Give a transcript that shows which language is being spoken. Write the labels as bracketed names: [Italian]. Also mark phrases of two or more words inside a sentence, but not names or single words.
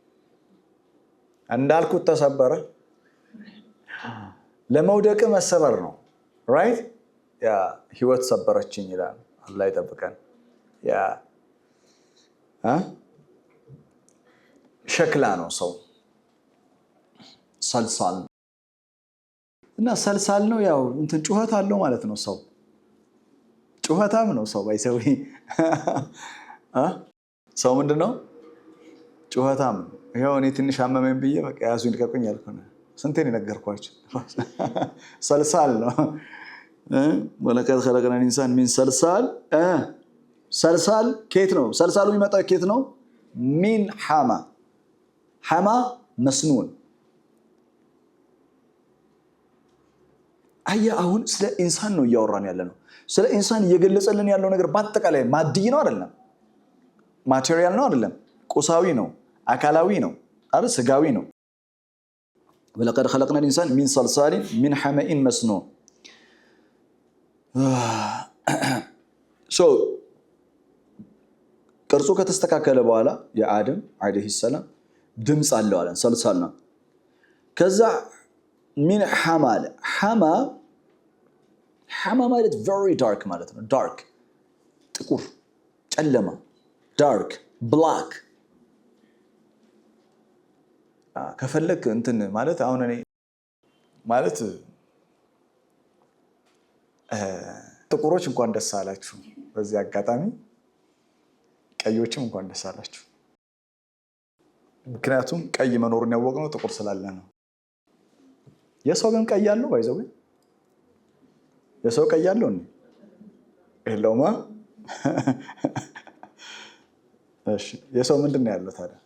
[Amharic] እንዳልኩት ተሰበረ። ለመውደቅ መሰበር ነው። ራይት ያ ህይወት ሰበረችኝ ይላል። አላህ ይጠብቀን። ያ ሸክላ ነው ሰው። ሰልሳል እና ሰልሳል ነው ያው እንትን ጩኸት አለው ማለት ነው። ሰው ጩኸታም ነው ሰው ባይሰው ሰው ምንድነው? ጩኸታም። ይሄው እኔ ትንሽ አመመኝ ብዬ በቃ ያዙኝ ልቀቁኝ ያልኩ ነው። ስንቴን ነገርኳችሁ? ሰልሳል ነው። [Arabic] ولقد خلقنا الانسان من صلصال [Amharic] ሰልሳል ከየት ነው? ሰልሳሉ የሚመጣው ከየት ነው? [Arabic] من حمأ حمأ مسنون። [Amharic] አሁን ስለ ኢንሳን ነው እያወራን ያለ ነው። ስለ ኢንሳን እየገለጸልን ያለው ነገር በአጠቃላይ ማድይ ነው አይደለም? ማቴሪያል ነው አይደለም? ቁሳዊ ነው፣ አካላዊ ነው አይደል? ስጋዊ ነው። [Arabic] ولقد خلقنا الانسان من صلصال من حمأ مسنون [Amharic] so ቅርጹ ከተስተካከለ በኋላ የአደም [Arabic] عليه السلام [Amharic] ድምጽ አለው አለን። ሰልሳል ነው። ከዛ [Arabic] من حمإ [Amharic] ሐማ ማለት [English] very dark [Amharic] ማለት ነው። dark ጥቁር ጨለማ፣ [English] dark black። [Amharic] ከፈለክ እንትን ማለት አሁን እኔ ማለት ጥቁሮች እንኳን ደስ አላችሁ። በዚህ አጋጣሚ ቀዮችም እንኳን ደስ አላችሁ። ምክንያቱም ቀይ መኖሩን ያወቅነው ጥቁር ስላለ ነው። የሰው ግን ቀይ አለው ባይዘው የሰው ቀይ አለው ነው የለውማ። እሺ የሰው ምንድን ነው ያለው ታዲያ?